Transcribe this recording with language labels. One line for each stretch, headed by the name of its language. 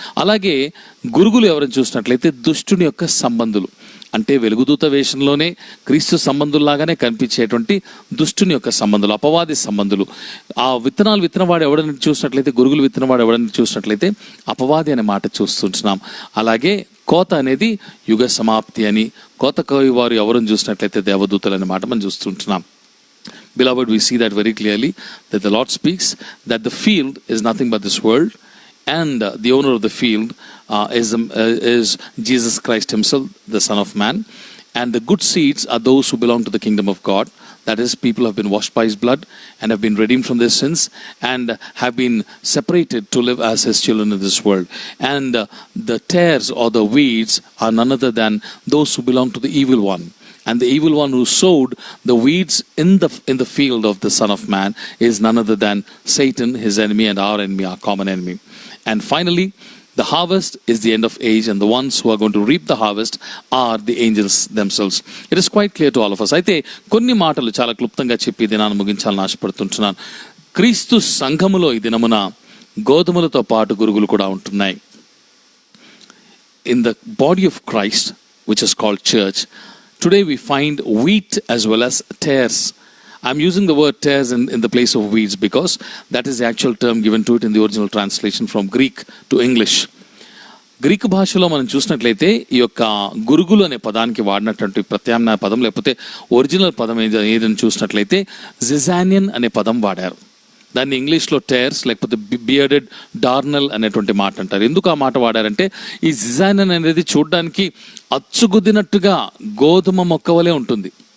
Telugu: అలాగే గురుగులు ఎవరిని చూసినట్లయితే దుష్టుని యొక్క సంబంధులు, అంటే వెలుగుదూత వేషంలోనే క్రీస్తు సంబంధుల్లాగానే కనిపించేటువంటి దుష్టుని యొక్క సంబంధులు, అపవాది సంబంధులు. ఆ విత్తనాలు విత్తనవాడు ఎవడని చూసినట్లయితే, గురుగులు విత్తనవాడు ఎవడని చూసినట్లయితే అపవాది అనే మాట చూస్తుంటున్నాం. అలాగే కోత అనేది యుగ సమాప్తి అని, కోత కోయి వారు ఎవరిని చూసినట్లయితే దేవదూతలు అనే మాట మనం చూస్తుంటున్నాం.
English: Beloved, we see that very clearly, that the Lord speaks that the field is nothing but this world, and the owner of the field is Jesus Christ himself, the Son of Man, and the good seeds are those who belong to the kingdom of God. That is, people have been washed by his blood and have been redeemed from their sins and have been separated to live as his children in this world. And the tares or the weeds are none other than those who belong to the evil one. And the evil one who sowed the weeds in the field of the Son of Man is none other than Satan, his enemy, and our enemy, our common enemy. And finally, the harvest is the end of age, and the ones who are going to reap the harvest are the angels themselves. It is quite clear to all of us.
Telugu: అయితే కొన్ని మాటలు చాలా క్లుప్తంగా చెప్పి దినాన్ని ముగించాలని ఆశపడుతుంటున్నాను. క్రీస్తు సంఘములో ఈ దినమున గోధుమలతో పాటు గురుగులు కూడా ఉంటున్నాయి.
English: In the body of Christ, which is called church, today we find wheat as well as tares. I'm using the word tares in the place of weeds because that is the actual term given to it in the original translation from Greek to English.
Telugu: Greek భాషలో మనం చూసినట్లయితే ఈ యొక్క గురుగులు అనే పదానికి వాడినటువంటి ప్రత్యామ్నాయ పదం, లేకపోతే ఒరిజినల్ పదం ఏదని చూసినట్లయితే జిజానియన్ అనే పదం వాడారు. దాన్ని ఇంగ్లీష్లో టేర్స్ లేకపోతే బియర్డెడ్ డార్నల్ అనేటువంటి మాట అంటారు. ఎందుకు ఆ మాట వాడారంటే, ఈ జిజానియన్ అనేది చూడడానికి అచ్చుగుద్దినట్టుగా గోధుమ మొక్క వలె ఉంటుంది.